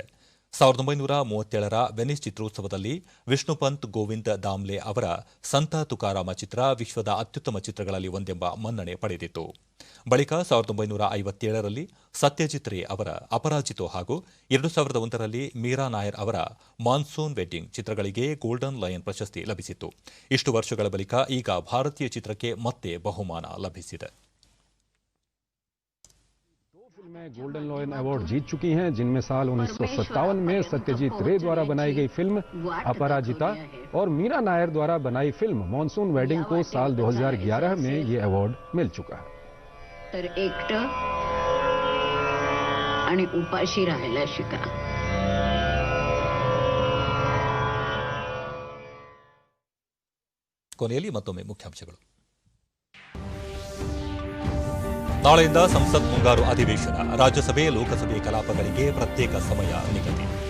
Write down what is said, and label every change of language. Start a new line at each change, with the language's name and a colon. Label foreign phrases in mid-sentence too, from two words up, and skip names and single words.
Kannada: 1937ರ ವೆನಿಸ್ ಚಿತ್ರೋತ್ಸವದಲ್ಲಿ ವಿಷ್ಣುಪಂತ್ ಗೋವಿಂದ್ ದಾಮ್ಲೆ ಅವರ ಸಂತ ತುಕಾರಾಮ ಚಿತ್ರ ವಿಶ್ವದ ಅತ್ಯುತ್ತಮ ಚಿತ್ರಗಳಲ್ಲಿ ಒಂದೆಂಬ ಮನ್ನಣೆ ಪಡೆದಿತ್ತು. ಬಳಿಕ 1957ರಲ್ಲಿ ಸತ್ಯಜಿತ್ ರೇ ಅವರ ಅಪರಾಜಿತೋ ಹಾಗೂ 2001ರಲ್ಲಿ ಮೀರಾ ನಾಯರ್ ಅವರ ಮಾನ್ಸೂನ್ ವೆಡ್ಡಿಂಗ್ ಚಿತ್ರಗಳಿಗೆ ಗೋಲ್ಡನ್ ಲಯನ್ ಪ್ರಶಸ್ತಿ ಲಭಿಸಿತ್ತು. ಇಷ್ಟು ವರ್ಷಗಳ ಬಳಿಕ ಈಗ ಭಾರತೀಯ ಚಿತ್ರಕ್ಕೆ ಮತ್ತೆ ಬಹುಮಾನ ಲಭಿಸಿದೆ.
Hindi: फिल्में गोल्डन लॉयन अवार्ड जीत चुकी हैं, जिनमें साल 1957 में सत्यजीत रे द्वारा बनाई गई फिल्म अपराजिता और मीरा नायर द्वारा बनाई फिल्म मॉनसून वेडिंग को साल 2011 में ये अवार्ड मिल चुका है.
Marathi: तर एकटं आणि उपाशी राहायला शिका.
Kannada: ಕೊನೆಯಲ್ಲಿ ಮತ್ತೊಮ್ಮೆ ಮುಖ್ಯಾಂಶಗಳು. ನಾಳೆಯಿಂದ ಸಂಸತ್ ಮುಂಗಾರು ಅಧಿವೇಶನ, ರಾಜ್ಯಸಭೆ ಲೋಕಸಭೆ ಕಲಾಪಗಳಿಗೆ ಪ್ರತ್ಯೇಕ ಸಮಯ ನಿಗದಿ.